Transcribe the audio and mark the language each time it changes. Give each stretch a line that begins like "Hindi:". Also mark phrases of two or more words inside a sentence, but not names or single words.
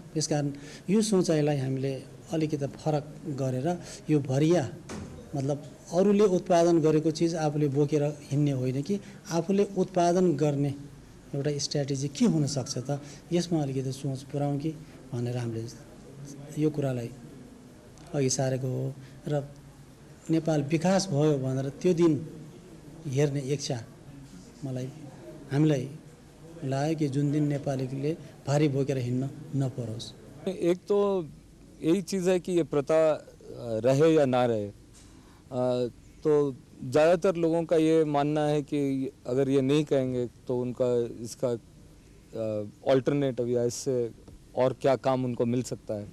Nepali: त्यसकारण यो सोचाइलाई हामीले अलिकति फरक गरेर यो भरिया मतलब अरूले उत्पादन गरेको चिज आफूले बोकेर हिँड्ने होइन कि आफूले उत्पादन गर्ने एउटा स्ट्र्याटेजी के हुन सक्छ त, यसमा अलिकति सोच पुर्याउँ कि भनेर हामीले यो कुरालाई अघि सारेको हो। र नेपाल विकास भयो भनेर त्यो दिन हेर्ने इच्छा हामीलाई लाग्यो कि जुन दिन नेपालीले भारी बोकेर हिँड्न नपरोस्।
Hindi: एक तो यही चीज़ है कि ये प्रथा रहे या ना रहे, तो ज़्यादातर लोगों का ये मानना है कि अगर ये नहीं कहेंगे तो उनका इसका ऑल्टरनेटिव या इससे और क्या काम उनको मिल सकता है।